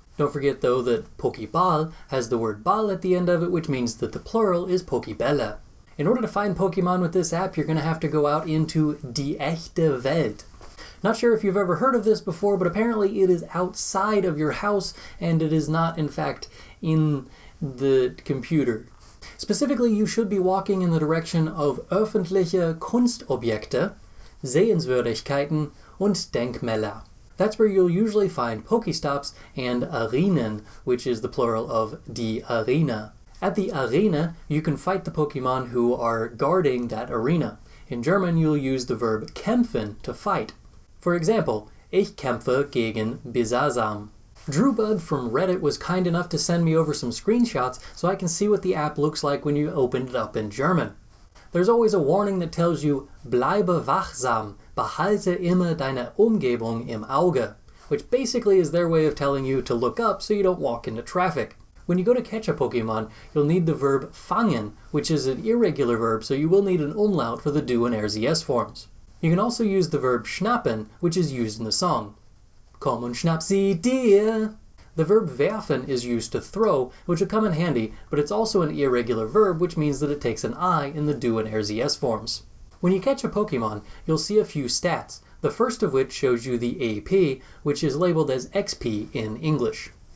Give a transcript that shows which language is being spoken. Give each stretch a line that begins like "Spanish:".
English: Don't forget though that Pokéball has the word Ball at the end of it, which means that the plural is Pokébälle. In order to find Pokemon with this app, you're going to have to go out into
German: die echte Welt.
English: Not sure if you've ever heard of this before, but apparently it is outside of your house, and it is not, in fact, in the computer. Specifically, you should be walking in the direction of
German: öffentliche Kunstobjekte, Sehenswürdigkeiten und Denkmäler.
English: That's where you'll usually find Pokestops and Arenen, which is the plural of die Arena. At the Arena, you can fight the Pokemon who are guarding that arena. In German, you'll use the verb kämpfen to fight. For example,
German: ich kämpfe gegen Bulbasaur.
English: DrewBud from Reddit was kind enough to send me over some screenshots so I can see what the app looks like when you open it up in German. There's always a warning that tells you,
German: bleibe wachsam, behalte immer deine Umgebung im Auge,
English: which basically is their way of telling you to look up so you don't walk into traffic. When you go to catch a Pokemon, you'll need the verb fangen, which is an irregular verb, so you will need an umlaut for the do and RZS forms. You can also use the verb schnappen, which is used in the song.
German: Komm und schnapp sie dir!
English: The verb werfen is used to throw, which will come in handy, but it's also an irregular verb, which means that it takes an I in the do and RZS forms. When you catch a Pokemon, you'll see a few stats, the first of which shows you the AP, which is labeled as XP in English.